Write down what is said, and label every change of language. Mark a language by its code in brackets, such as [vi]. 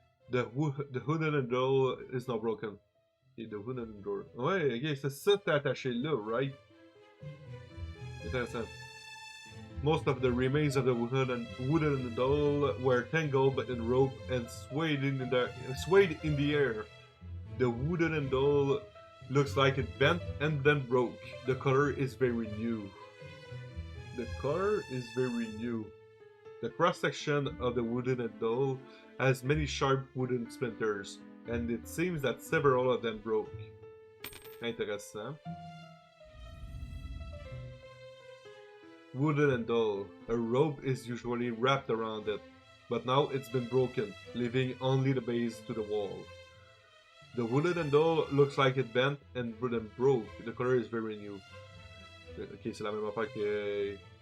[en] The wooden door is not broken. Okay, the wooden door. [fr] Ouais, ok, c'est ça que t'as attaché là, right? Intéressant. [en] Most of the remains of the wooden doll were tangled in rope and swayed in the air. The wooden doll looks like it bent and then broke. The color is very new. The color is very new. The cross-section of the wooden doll has many sharp wooden splinters, and it seems that several of them broke. Intéressant. Wooden doll. A rope is usually wrapped around it, but now it's been broken, leaving only the base to the wall. The wooden doll looks like it bent and broke. The color is very new. [fr] Ok, c'est la même affaire que...